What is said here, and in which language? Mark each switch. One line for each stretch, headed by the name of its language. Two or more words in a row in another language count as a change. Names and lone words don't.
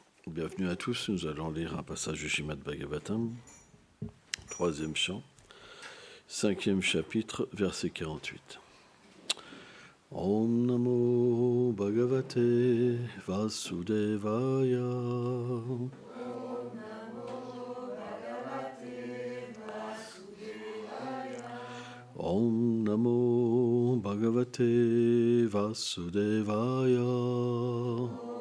French: Bienvenue à tous, nous allons lire un passage du Srimad Bhagavatam, 3e chant, 5e chapitre, verset 48.
Sanskrit: Om Namo Bhagavate Vasudevaya. Om Namo Bhagavate Vasudevaya.